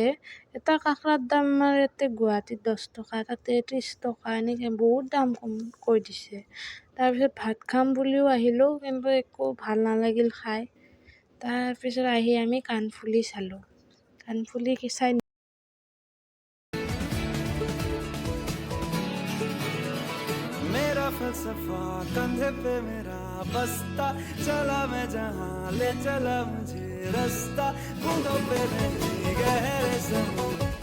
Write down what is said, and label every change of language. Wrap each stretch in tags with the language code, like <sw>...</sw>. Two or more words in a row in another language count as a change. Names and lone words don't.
<as>এটা কাঁকৰাৰ দাম আমাৰ ইয়াতে গুৱাহাটীত 10 টকা, তাতে 30 টকা, এনেকৈ বহুত দাম কম কৈ দিছে। তাৰপিছত ভাত খাম বুলিও আহিলোঁ, কিন্তু একো ভাল নালাগিল খাই। তাৰপিছত আহি আমি কাণফুলি চালোঁ, কাণফুলি চাই</as> <hi>मेरा फलसफा कंधे पे मेरा बस्ता, चला मैं जहाँ ले चला मुझे रास्ता, बूंदों पे नहीं गहरे समुद्र।</hi>